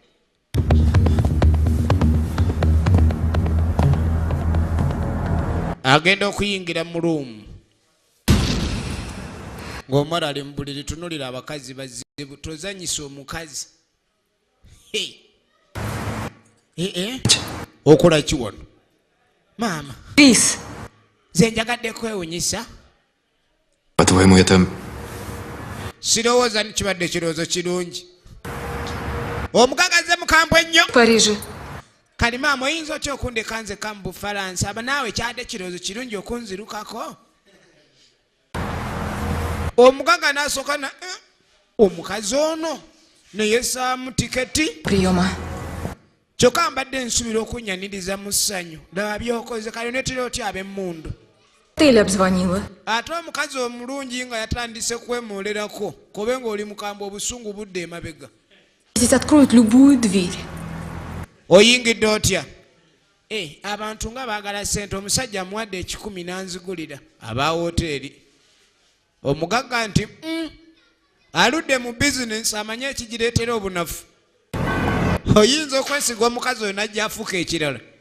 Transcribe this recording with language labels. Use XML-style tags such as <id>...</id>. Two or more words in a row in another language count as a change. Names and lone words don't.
<lg>Agenda okuyingira mu luumu ng'omwana ali mu buliri tunulira abakazi bazibu tozanyisa omukazi. Okola ki wano maama?</lg> <ru>Крис,</ru> <lg>Nze njagadde kwewunyisa.</lg> <ru>По-твоему, это...</ru> <lg>Sirowooza nikibadde kirowoozo kirungi. Omugagaze mukambwe ennyo.</lg> <ru>в Париже.</ru> <lg>Kali maama oyinza otya okundeka nze ka mu Bufalansa aba naawe kyadde kirowoozo kirungi okunzirukako? Omugaga n'asooka na omukazi ono ne yessaamu tiketi.</lg> <ru>Приема.</ru> <lg>Kyokka mbadde nsuubira okunnyaniriza mu ssanyu laba byokoze kale onetera otya ab'emmundu.</lg> <ru>Отель обзвонила.</ru> <lg>Ate omukazi omulungi nga yatandise kwemolerako kobe ng'oli mukambwe obusungu budde emabega.</lg> <ru>Здесь откроют любую дверь.</ru> <lg>Oyingidde otya? Abantu nga baagala ssente omusajja amuwadde 10 n'anzigulira aba hoteeri. Omugagga nti aludde mu bizinensi amanye ekigireetera obunafu. Oyinza okwesiga omukazi oyo najja afuuka ekirala.</lg>